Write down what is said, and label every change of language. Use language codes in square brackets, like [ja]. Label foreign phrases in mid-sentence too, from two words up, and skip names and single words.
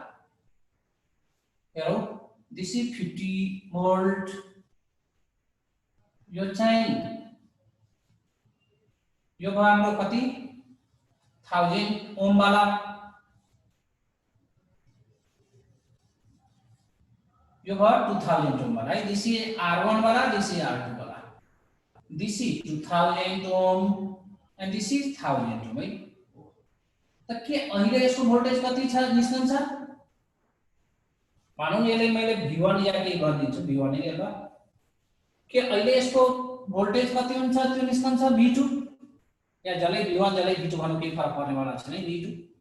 [ne] हेरौ [en] this is 50 volt [ne] यो चाहिँ यो भयो हाम्रो कति 1000 ओम वाला यो भयो 2000 ओम वाला है [en] this is R1 [ne] वाला [en] this is R2 [ne] वाला [en] this is 2000 ohm and this is 1000 ohm [ne] है त के अहिले यसको भोल्टेज कति छ निस्कन्छ मानौं यसले मैले V1 या के गर्दिन्छु V1 नै ल के अहिले यसको भोल्टेज कति हुन्छ त्यो निस्कन्छ V2 या जले V1 जले V2 भन्नु केही फरक पर्नेवाला छैन V2